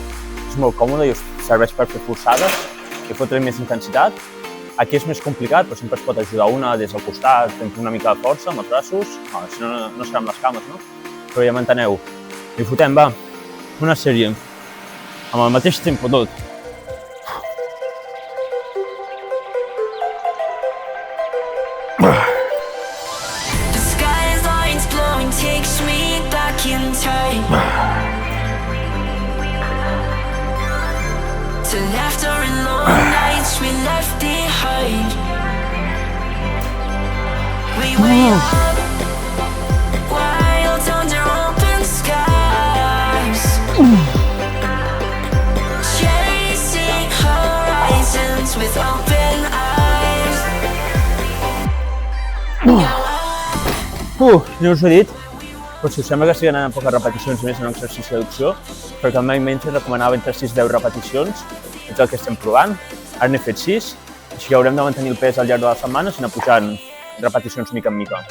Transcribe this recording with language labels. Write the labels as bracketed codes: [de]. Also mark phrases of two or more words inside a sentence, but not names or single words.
[ca] És molt còmode i us serveix per fer forçades i fotre més intensitat. Aquí és més complicat, però sempre es pot ajudar una des del costat, fent una mica de força amb els braços. Si no, no serà amb les cames, no? Però ja m'enteneu. I fotem, va, una sèrie, amb el mateix tempo tot. [en] Takes me back in time to laughter and long nights we left behind. We were up wild under open skies, chasing horizons with open eyes. [ca] No us ho he dit, però si us sembla que estigui anant amb poques repeticions més en un exercici d'adducció, perquè el meu menys recomanava entre 6 i 10 repeticions, és el que estem provant. Ara n'he fet 6, així que haurem de mantenir el pes al llarg de la setmana i anar pujant repeticions mica en mica.